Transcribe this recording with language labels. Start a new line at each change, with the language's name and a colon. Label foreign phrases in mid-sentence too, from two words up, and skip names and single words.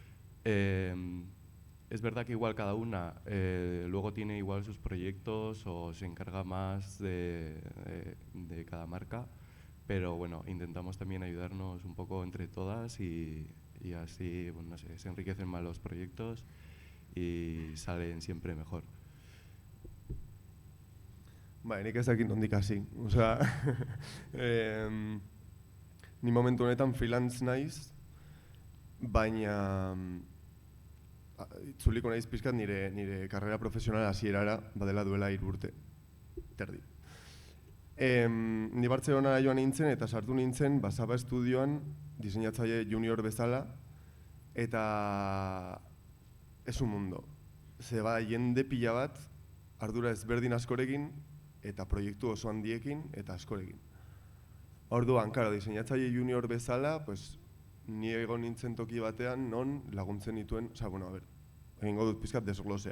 Spanish: Es verdad que igual cada una luego tiene igual sus proyectos o se encarga más de cada marca, pero bueno, intentamos también ayudarnos un poco entre todas y así, bueno, no sé, se enriquecen más los proyectos y salen siempre mejor.
Basque: Bai, nik ez dakit nondik hasi. Osea, ni momentu honetan freelance naiz, baina itzuliko naiz pizkat nire karrera profesionala hasierara badela duela 3 urte. Terdi. Ni Bartzelonara joan nintzen eta sartu nintzen Basaba Estudioan diseinatzaile junior bezala eta
Spanish: es un mundo.
Basque: Ze jende pila bat, ardura ezberdin askorekin eta proiektu oso handiekin eta askorekin. Orduan, karo, diseinatzaile junior bezala, pues, ni egon nintzen toki batean non laguntzen dituen,
Spanish: osea, bueno, a ber,
Basque: egingo dut pizkat desglosea.